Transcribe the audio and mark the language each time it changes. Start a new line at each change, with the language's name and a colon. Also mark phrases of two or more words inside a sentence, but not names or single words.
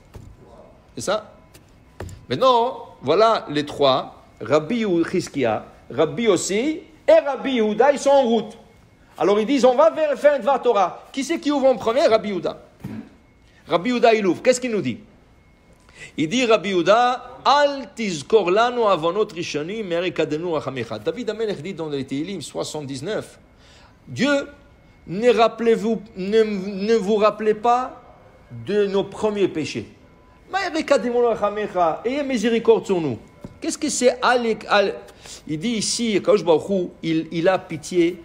French: C'est ça? Maintenant, voilà les trois, Rabbi Hizkiya, Rabbi Yossi et Rabbi Yehuda, ils sont en route. Alors ils disent, on va faire un
Hebrew: דבר תורה.
French: Qui c'est qui ouvre en premier? Rabbi Yehuda. Rabbi Yehuda, il ouvre. Qu'est-ce qu'il nous dit? Il dit,
Hebrew: Rabbi Yehuda, אל תזכר לנו עונות ראשנים מהר יקדמונו רחמיך. דוד המלך
French: dit dans les Tehillim 79, Dieu, ne vous rappelez pas de nos premiers péchés.
Hebrew: מהר יקדמונו רחמיך.
French: Ayez miséricorde sur nous. Qu'est-ce que c'est Al? Il dit ici,
Hebrew: הקדוש ברוך הוא,
French: il a pitié.